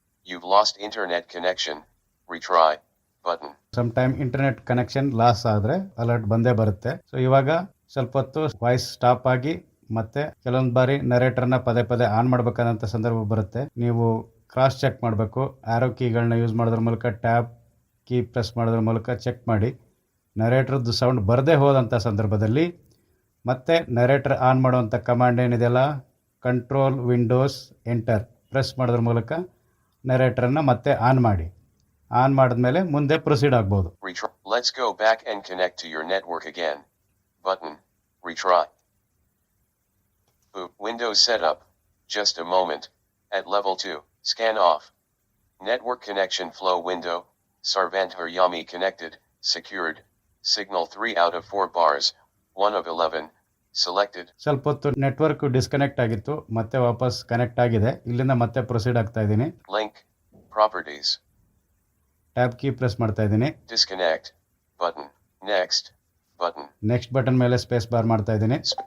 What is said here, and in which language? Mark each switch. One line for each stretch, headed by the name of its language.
English: You've lost internet connection. Retry button.
Kannada: Some time internet connection loss ಆದರೆ alert ಬಂದೇ ಬರುತ್ತೆ. So ಇವಾಗ ಸ್ವಲ್ಪ ಹೊತ್ತು ವಾಯ್ಸ್ ಸ್ಟಾಪ್ ಆಗಿ ಮತ್ತೆ ಕೆಲವೊಂದು ಬಾರಿ ನರೇಟರ್ನ ಪದೇ ಪದೇ ಆನ್ ಮಾಡಬೇಕಾದಂಥ ಸಂದರ್ಭ ಬರುತ್ತೆ. ನೀವು ಕ್ರಾಸ್ ಚೆಕ್ ಮಾಡಬೇಕು. ಆರೋ ಕೀಗಳನ್ನ ಯೂಸ್ ಮಾಡೋದ್ರ ಮೂಲಕ ಟ್ಯಾಬ್ ಕೀ ಪ್ರೆಸ್ ಮಾಡೋದ್ರ ಮೂಲಕ ಚೆಕ್ ಮಾಡಿ. ನರೇಟ್ರದ್ದು ಸೌಂಡ್ ಬರದೇ ಹೋದಂಥ ಸಂದರ್ಭದಲ್ಲಿ ಮತ್ತೆ ನರೇಟರ್ ಆನ್ ಮಾಡುವಂಥ ಕಮಾಂಡ್ ಏನಿದೆಯಲ್ಲ, ಕಂಟ್ರೋಲ್ ವಿಂಡೋಸ್ ಎಂಟರ್ ಪ್ರೆಸ್ ಮಾಡೋದ್ರ ಮೂಲಕ ನರೇಟರನ್ನು ಮತ್ತೆ ಆನ್ ಮಾಡಿ. ಆನ್ ಮಾಡಿದ್ಮೇಲೆ ಮುಂದೆ ಪ್ರೊಸೀಡ್ ಆಗ್ಬೋದು.
English: Let's go back and connect to your network again. Button. Retry. Windows setup. Just a moment. At level 2, scan off. Network connection flow window. Sarvant Haryami connected, secured. Signal 3 out of 4 bars. 1 of 11. Selected.
Kannada: ಸ್ವಲ್ಪ ಹೊತ್ತು network disconnect ಆಗಿತ್ತು, ಮತ್ತೆ ವಾಪಸ್ connect ಆಗಿದೆ. ಇಲ್ಲಿಂದ ಮತ್ತೆ proceed ಆಗ್ತಾ ಇದ್ದೀನಿ.
English: Link. Properties.
Kannada: Tab key press ಮಾಡ್ತಾ ಇದ್ದೀನಿ.
English: Disconnect. Button. Next. Button.
Kannada: Next button ಮೇಲೆ ಸ್ಪೇಸ್ ಬಾರ್ ಮಾಡ್ತಾ ಇದ್ದೀನಿ.